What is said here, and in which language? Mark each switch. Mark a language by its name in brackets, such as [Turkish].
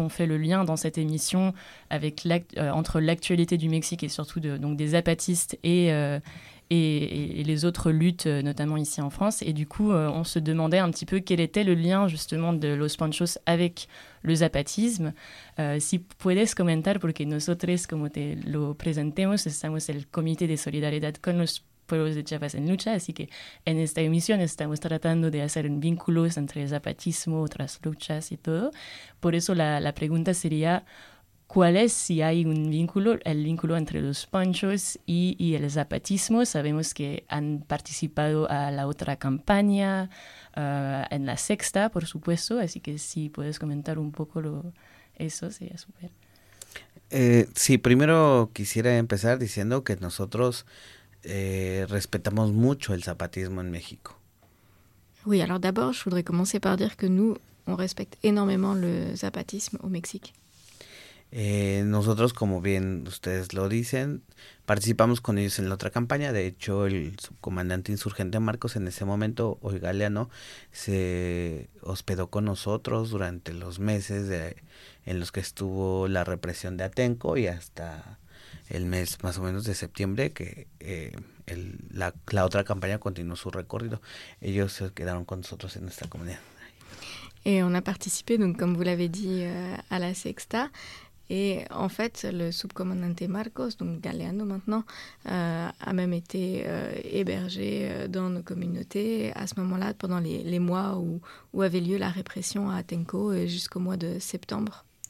[French] On fait le lien dans cette émission avec entre l'actualité du Mexique et surtout donc des zapatistes et les autres luttes, notamment ici en France. Et du coup, on se demandait un petit peu quel était le lien justement de Los Ponchos avec le zapatisme. [Spanish] Si puedes comentar, porque nosotros, como te lo presentemos, estamos el Comité de Solidaridad con los Pueblos de Chiapas en Lucha, así que en esta emisión estamos tratando de hacer vínculos entre el zapatismo, otras luchas y todo. Por eso la pregunta sería... ¿Cuál es, si hay un vínculo, el vínculo entre los Ponchos y el zapatismo? Sabemos que han participado a la otra campaña, en la Sexta, por supuesto. Así que si puedes comentar un poco eso, sería súper. Sí, primero quisiera empezar diciendo que nosotros respetamos mucho el zapatismo en México. [French] Oui, alors d'abord, je voudrais commencer par dire que nous, on respecte énormément le zapatisme au Mexique. [Spanish] Nosotros, como bien ustedes lo dicen, participamos con ellos en la otra campaña. De hecho, el subcomandante insurgente Marcos en ese momento, hoy Galeano, se hospedó con nosotros durante los meses en los que estuvo la represión de Atenco y hasta el mes más o menos de septiembre que la otra campaña continuó su recorrido. Ellos se quedaron con nosotros en nuestra comunidad. [French] Y on a participé, donc, como vous l'avez dit, a la Sexta. Et en fait, le subcomandante Marcos, donc Galeano maintenant, a même été hébergé dans nos communautés à ce moment-là, pendant les mois où avait lieu la répression à Atenco et jusqu'au mois de septembre.